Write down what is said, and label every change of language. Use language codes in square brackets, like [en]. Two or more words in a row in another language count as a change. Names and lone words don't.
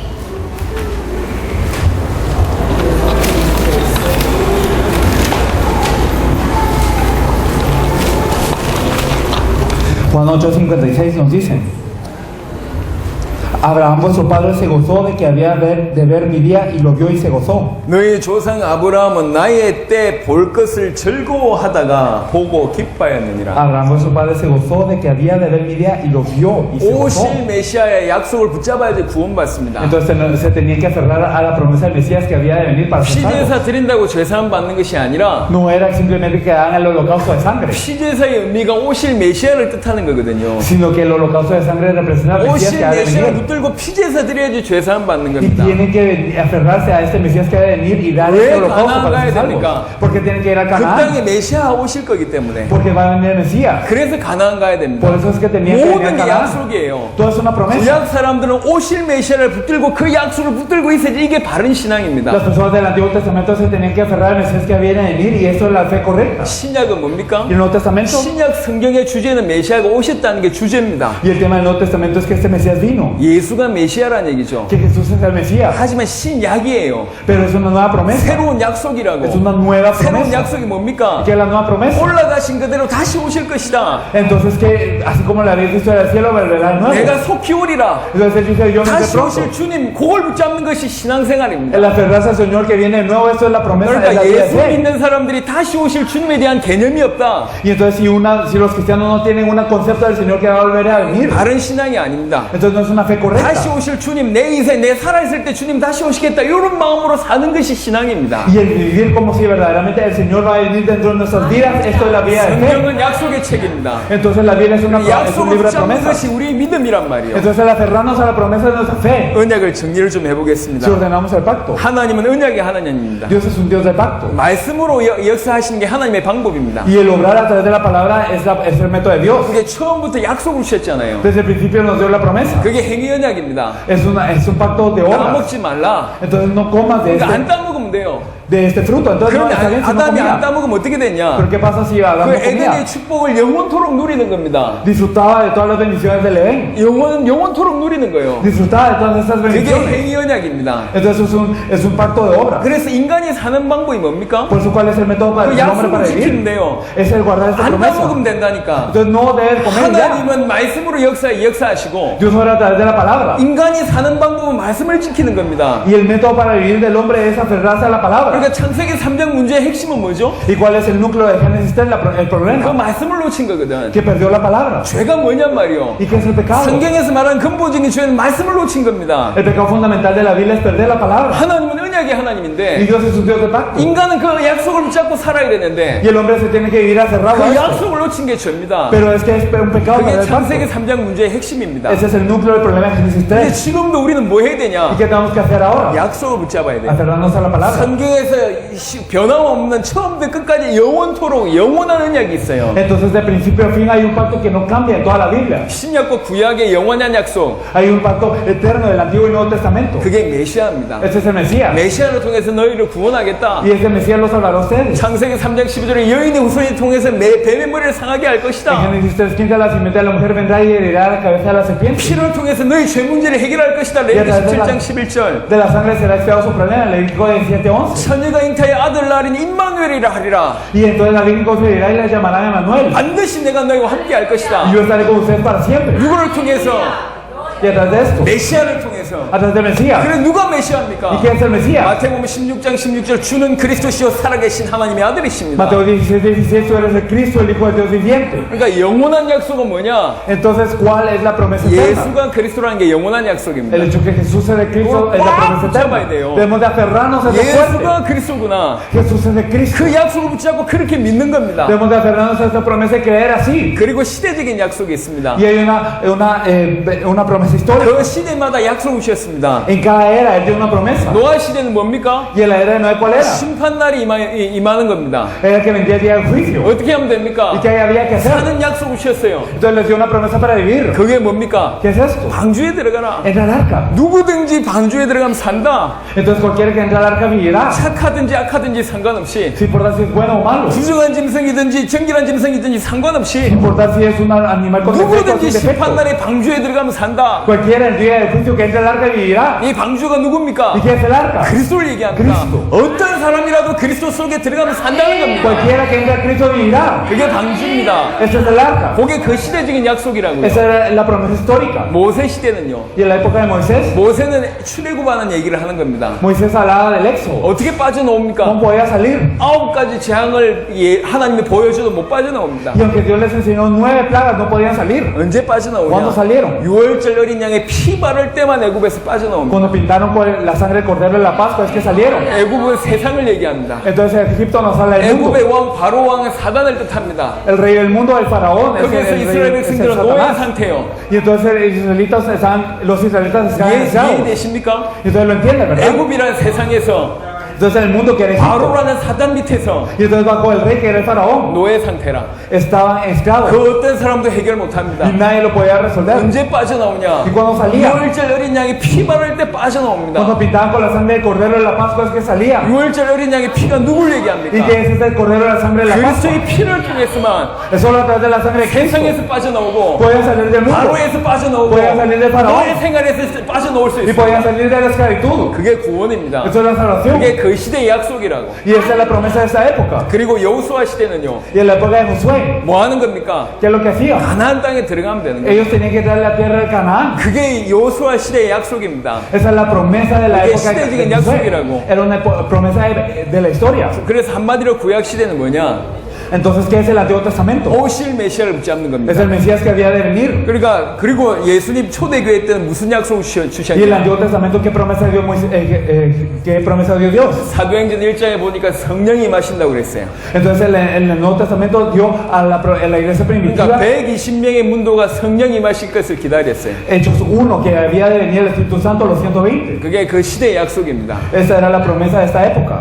[es] Juan 8:56 nos dice: Abraham vuestro padre se gozó de que había de ver mi día y lo vio y se gozó. [ko] 너희 조상 아브라함은 나의 때 볼 것을 즐거워하다가 보고 기뻐하였느니라. [es] Abraham vuestro padre se gozó de que había de ver mi día y lo vio y se gozó. [ko] 오실 메시아의 약속을 붙잡아야지 구원받습니다. [es] Entonces se tenía que aferrar a la promesa del Mesías que había de venir para ser salvo. [ko] 피제사 드린다고 죄사함 받는 것이 아니라 [es] No era simplemente que hagan el holocausto de sangre, [ko] 피제사의 의미가 오실 메시아를 뜻하는 거거든요. [es] sino que el holocausto de sangre representa al Mesías [ko] 오실 [es] que ha de [ko] 메시아를 [es] venir. [ko] 붙들고 피제사 드려야지 죄사함 받는 [es] Y [ko] 겁니다. [es] tienen que aferrarse a este Mesías que ha de venir y dar [ko] 왜 [es] este holocausto [ko] 가나안 [es] para [ko] 가야 [es] ser salvos. [ko] 됩니까? [es] Porque tienen que ir a [ko] 그 [es] Canaán, [ko] 땅에 메시아가 오실 거기 때문에 [es] porque va a venir el Mesías. [ko] 그래서 가나안 가야 됩니다. [es] Por eso es que tenían que venir a [ko] 모든 게 [es] Canaán. [ko] 약속이에요. [es] Todo es una promesa. [ko] 구약 사람들은 오실 메시아를 붙들고 그 약속을 붙들고 있어야지 이게 바른 신앙입니다. [es] Las personas del Antiguo Testamento se tenían que aferrar al Mesías que viene a venir y eso es la fe correcta. [ko] 신약은 뭡니까? [es] Y el Nuevo Testamento, [ko] 신약 성경의 주제는 메시아가 오셨다는 게 주제입니다. [es] y el tema del Nuevo Testamento es que este Mesías vino. [ko] 예수가 메시아라는 얘기죠. [es] que Jesús es el Mesías, [ko] 하지만 신약이에요. [es] pero es una nueva promesa, [ko] 새로운 약속이라고. [es] es una nueva [ko] 새로운 [es] promesa. [ko] 약속이 뭡니까? [es] ¿Qué es la nueva promesa? [ko] 올라가신 그대로 다시 오실 것이다. [es] Entonces que así como le habéis visto del cielo, volverá de nuevo. [ko] 내가 속히 오리라. [es] Entonces él dice, yo me [ko] 다시 [es] pronto. [ko] 오실 주님, 그걸 붙잡는 것이 신앙생활입니다. [es] El aferrarse al Señor que viene de nuevo, esto es la promesa de la [ko] 그러니까 [es] vida de [ko] 예수 [es] fe. [ko] 믿는 사람들이 다시 오실 주님에 대한 개념이 없다. [es] Y entonces si los cristianos no tienen un concepto del Señor que va a volver a venir, [ko] 바른 신앙이 아닙니다. [es] entonces no es una fe [ko] 다시 [es] correcta. [ko] 오실 주님, 내 인생, 내 살아있을 때 주님 다시 오시겠다. 이런 마음으로 사는 것이 신앙입니다. [es] Y el vivir como si verdaderamente el Señor va a venir dentro de nuestras vidas, esto es la vida de fe. [ko] 성경은 약속의 책입니다. [es] Entonces la Biblia es un [ko] 약속을 [es] libro de [ko] 붙잡는 [es] promesas. [ko] 것이 우리의 믿음이란 말이에요. [es] Entonces el aferrarnos a la promesa de nuestra fe, [ko] 언약을 정리를 좀 해보겠습니다. [es] si ordenamos el pacto. [ko] 하나님은 언약의 하나님입니다. [es] Dios es un Dios de pacto. [ko] 말씀으로 역사하시는 게 하나님의 방법입니다. [es] Y el obrar a través de la palabra es el método de Dios. [ko] 그게 처음부터 약속을 주셨잖아요. [es] Desde el principio nos dio la promesa. [ko] 그게 행위 언약입니다. [es] Es un pacto de obras. [ko] 따먹지 말라. [es] Entonces no comas [ko] 그러니까 안 따먹으면 돼요. [es] de este fruto. Entonces no, [ko] 그런데 [es] está bien si no [ko] 아담이 안 [es] comía. [ko] 따먹으면 어떻게 됐냐? [es] Pero ¿qué pasa si Adán [ko] 그 [es] no comía? [ko] 에덴의 축복을 영원토록 누리는 겁니다. [es] Disfrutaba de todas las bendiciones del Edén. [ko] 영원토록 누리는 거예요. [es] Disfrutaba de todas estas [ko] 그게 [es] bendiciones. [ko] 행위 언약입니다. [es] Entonces es un pacto de obras. [ko] 그래서 인간이 사는 방법이 뭡니까? [es] Por eso, ¿cuál es el método para [ko] 그 [es] el hombre para [ko] 약속을 지키면 [es] vivir? [ko] 돼요. [es] Es el guardar esta [ko] 안 [es] promesa. [ko] 따먹으면 된다니까. [es] Entonces no debes comer ya. [ko] 하나님은 말씀으로 역사하시고 [es] Dios obra a través de la palabra. [ko] 인간이 사는 방법은 말씀을 지키는 겁니다. [es] Y el método para vivir del hombre es aferrarse a la palabra. [ko] 그러니까 창세기 3장 문제의 핵심은 뭐죠? [es] ¿Y cuál es el núcleo de Génesis 3? El [ko] 그 [es] problema. [ko] 말씀을 놓친 거거든. [es] Que perdió la palabra. [ko] 죄가 뭐냔 말이요. [es] ¿Y qué es el pecado? [ko] 성경에서 말하는 근본적인 죄는 말씀을 놓친 겁니다. [es] El pecado fundamental de la Biblia es perder la palabra. [ko] 하나님은 언약의 [es] Y [ko] 하나님인데 [es] Dios es un Dios de pacto. [ko] 인간은 그 약속을 붙잡고 살아야 되는데 [es] Y el hombre se tiene que vivir aferrado a [ko] 그 [es] esto. [ko] 약속을 놓친 게 죄입니다. [es] Pero es que es un pecado [ko] 그게 [es] perder el pacto. [ko] 창세기 3장 문제의 핵심입니다. [es] Ese es el núcleo del problema de Génesis [ko] 근데 [es] 3. [ko] 지금도 우리는 뭐 해야 [es] ¿Y [ko] 되냐? [es] qué tenemos que hacer ahora? [ko] 약속을 붙잡아야 돼. [es] Aferrarnos a la palabra. [ko] 성경에서 변함없는 처음부터 끝까지 영원토록 영원한 언약이 있어요. [es] Entonces, de principio a fin hay un pacto que no cambia en toda la Biblia. [ko] 신약과 구약의 영원한 약속. [es] Hay un pacto eterno del Antiguo y Nuevo Testamento. [ko] 그게 메시아입니다. [es] Ese es el Mesías. [ko] 메시아를 통해서 너희를 구원하겠다. [es] Y ese Mesías los salvará a ustedes. [ko] 창세기 3장 12절에 여인의 후손을 통해서 뱀의 머리를 상하게 할 [es] En [ko] 것이다. [es] Génesis 3:15 la simiente de la mujer vendrá y herirá la cabeza de la serpiente. [ko] 피를 통해서 너희 죄 문제를 해결할 것이다. 레위기 17장 11절. [es] De la sangre será expiado su problema. Levítico 17:11. [ko] 처녀가 잉타의 아들 낳으리니 임마누엘이라 하리라. [es] Y entonces la Virgen concebirá y la llamarán Emmanuel. [ko] 반드시 내가 너희와 함께 할 [es] Y [ko] 것이다. [es] yo estaré con ustedes para siempre. [ko] 누구를 통해서? [es] Y a través de esto, [ko] 메시아를 통해서. [es] a través del Mesías. [ko] 그래 누가 [es] ¿Y [ko] 메시아입니까? [es] quién es el Mesías? [ko] 마태복음 16장 16절 주는 그리스도시요 살아계신 하나님의 아들이십니다. [es] Mateo 16:16, tú eres el Cristo, el Hijo del Dios viviente. [ko] 그러니까 영원한 약속은 뭐냐? [es] Entonces, ¿cuál es la promesa eterna? [ko] 예수가 그리스도라는 게 영원한 [es] El [ko] 약속입니다. [es] hecho que Jesús es el Cristo es la promesa [ko] 붙잡아야 돼요. [es] eterna. Debemos de aferrarnos a ese fuerte. [ko] 예수가 그리스도구나. [es] Jesús es el Cristo. [ko] 그 약속을 붙잡고 그렇게 믿는 겁니다. [es] Debemos de aferrarnos a esta promesa y creer así. [ko] 그리고 시대적인 약속이 있습니다. [es] Y hay una promesa histórica. [ko] 그 시대마다 약속을 주셨습니다. [es] En cada era Él dio una promesa. [ko] 노아 시대는 뭡니까? [es] Y en la era de Noé, ¿cuál era? [ko] 심판날이 임하는 겁니다. [es] Era que vendría el día del juicio. [ko] 어떻게 하면 됩니까? [es] ¿Y qué había que hacer? [ko] 사는 약속을 주셨어요. [es] Entonces les dio una promesa para vivir. [ko] 그게 뭡니까? [es] ¿Qué es esto? [ko] 방주에 들어가라. [es] Entra al arca. [ko] 누구든지 방주에 들어가면 산다. [es] Entonces cualquiera que entre al arca vivirá. [ko] 착하든지 악하든지 상관없이, [es] Sin importar si es bueno o malo. [ko] 부정한 짐승이든지 정결한 짐승이든지 상관없이 [es] Sin importar si es un animal con defecto o sin [ko] 누구든지 [es] defecto. [ko] 심판날에 방주에 들어가면 산다. [es] Cualquiera el día del juicio que entre al arca vivirá. [ko] 이 방주가 누굽니까? [es] ¿Y qué es el arca? [ko] 그리스도를 얘기합니다. 그리스도. 어떤 사람이라도 그리스도 속에 들어가면 산다는 겁니다. [es] Cualquiera que entre a Cristo vivirá. [ko] 그게 방주입니다. [es] Ese es el arca. [ko] 그게 그 시대적인 약속이라고요. [es] Esa era la promesa histórica. [ko] 모세 시대는요. [es] Y en la época de Moisés, [ko] 모세는 출애굽하는 얘기를 하는 겁니다. [es] Moisés hablaba del éxodo. [ko] 어떻게 빠져나옵니까? [es] ¿Cómo podía salir? [ko] 9가지 재앙을 하나님이 보여줘도 못 빠져나옵니다. [es] Y aunque Dios les enseñó 9 plagas, no podían salir. [ko] 언제 [es] ¿Cuándo [ko] 빠져나오냐? [es] salieron? [ko] 6월절 어린 양의 피 바를 때만 애굽에서 빠져나옵니다. [es] Cuando pintaron con la sangre del cordero en la Pascua, es que salieron. [ko] 애굽은 세상을 얘기합니다. [es] Entonces Egipto nos habla del mundo. [ko] 애굽의 왕 바로 왕은 사단을 뜻합니다. [es] El rey del mundo, el faraón, es [ko] 거기에서 [es] el [ko] 이스라엘 [es] rey, es el [ko] 백성들은 노예 [es] Satanás. [ko] 상태예요. [es] Y entonces los israelitas estaban esclavizados. [ko] 이해되십니까? [es] Y entonces lo entienden, ¿verdad? [ko] 애굽이라는 세상에서 [es] Entonces el mundo que era Egipto, [ko] 바로라는 사단 밑에서 [es] y entonces bajo el rey que era el faraón, [ko] 노예 상태라. [es] estaban esclavos [ko] 그 어떤 사람도 해결 못합니다. [es] y nadie lo podía resolver. [ko] 언제 빠져나오냐? [es] Y cuando salía, [ko] 6월절 어린 양이 피 바를 때 빠져나옵니다. [es] cuando pintaban con la sangre del cordero de la Pascua es que salía. [ko] 6월절 어린 양의 피가 누굴 [es] Y [ko] 얘기합니까? [es] que ese es el cordero de la sangre de la Pascua. [ko] 그리스도의 피를 통해서만 [es] Es solo a través de la sangre de Cristo [ko] 세상에서 빠져나오고 [es] podían salir del mundo [ko] 바로에서 빠져나오고 [es] podían salir del [ko] 노예 [es] faraón [ko] 생활에서 빠져나올 수 [es] y [ko] 있어요. [es] podían salir de la esclavitud. [ko] 그게 구원입니다. [es] Eso es la salvación. [ko] 그게 그 시대의 약속이라고. [es] Y esa es la promesa de esta época. [ko] 그리고 여호수아 시대는요. [es] Y en la época de Josué, [ko] 뭐 하는 겁니까? [es] ¿qué es lo que hacía? [ko] 가나안 땅에 들어가면 되는 거예요. [es] Ellos tenían que entrar a la tierra de Canaán. [ko] 그게 여호수아 시대의 약속입니다. [es] Esa es la promesa de la [ko] 그게 [es] época de [ko] 시대적인 [es] Josué. [ko] 약속이라고. [es] Era una promesa de la historia. [ko] 그래서 한마디로 구약 시대는 뭐냐? [es] Entonces, ¿qué es el Antiguo Testamento? [ko] 오실 메시아를 붙잡는 [es] Es [ko] 겁니다. [es] el Mesías que había de venir. [ko] 그러니까 그리고 예수님 초대교회 때는 무슨 약속을 [es] Y el [ko] 주셨냐? [es] Antiguo Testamento, ¿qué promesa dio qué promesa dio Dios? [ko] 사도행전 1장에 보니까 성령이 임하신다고 그랬어요. [es] Entonces, en el Nuevo Testamento dio a la iglesia primitiva [ko] 그러니까 120명의 문도가 성령 임하실 것을 기다렸어요. [es] Hechos 1, que había de venir el Espíritu Santo, los 120. [ko] 그게 그 시대의 약속입니다. [es] Esa era la promesa de esta época.